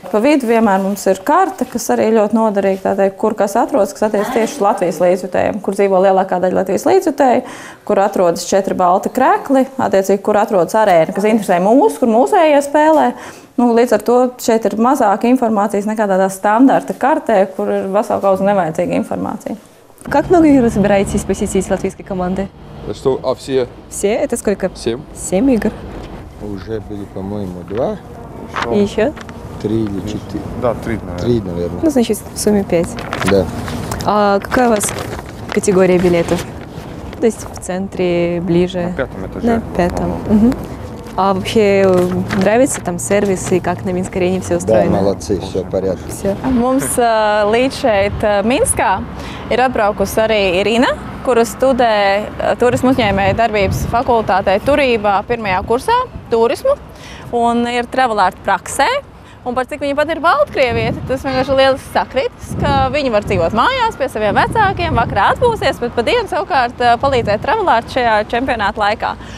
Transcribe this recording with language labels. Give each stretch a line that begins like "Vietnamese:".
Latvian: Pa vidu vienmēr mums ir karte, kas arī ļoti noderīga, tādēļ, kur kas atrodas, kas attiec tieši uz Latvijas līdzjutējiem, kur dzīvo lielākā daļa Latvijas līdzjutēju, kur atrodas 4 balti krekli, attiecīgi, kur atrodas arēna, kas interesē mūs, kur mūsējie spēlē. Līdz ar to šeit ir mazāka informācijas nekā tādā standarta kartē, kur ir vesela kauza nevajadzīga информация.
Russian: Как много игр вы собираетесь посетить латвийской команды? Что, все? Все? Это сколько? 7. 7 игр. Уже были, по-моему, 2. И еще? 3 или 4. Да, 3, наверное. 3, наверное. Ну, значит, в сумме 5. Да. А какая у вас категория билетов? То есть в центре, ближе? На 5-м этаже. На 5-м. Угу. А вообще нравится там сервис и как на Минской арене все устроено? Да, молодцы, все в порядке. Все.
Latvian: Mums līdz šeit Minskā ir atbraukusi arī Irina, kura studē turismu uzņēmēju darbības fakultātē turībā 1. kursā turismu un ir travel art praksē. Un par cik viņa pat ir Baltkrieviete, tas vienkārši ir lielisks sakritis, ka viņi var dzīvot mājās pie saviem vecākiem, vakarā atpūsties, bet pa dienu savukārt palīdzēt travel art šajā čempionāta laikā.